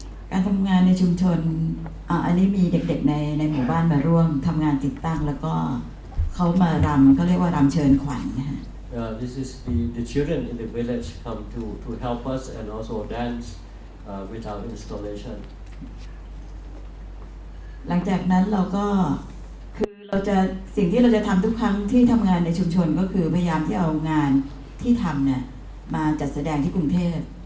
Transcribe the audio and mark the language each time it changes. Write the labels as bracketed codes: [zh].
[th] การทำงานในชุมชนอันนี้มีเด็กๆในหมู่บ้านมาร่วมทำงานติดตั้งแล้วก็เขามารำเขาเรียกว่ารำเชิญขวัญนะฮะ [en] This is the children in the village come to help us and also dance with our installation. [th] หลังจากนั้นเราก็คือสิ่งที่เราจะทำทุกครั้งที่ทำงานในชุมชนก็คือพยายามที่เอางานที่ทำเนี่ยมาจัดแสดงที่กรุงเทพ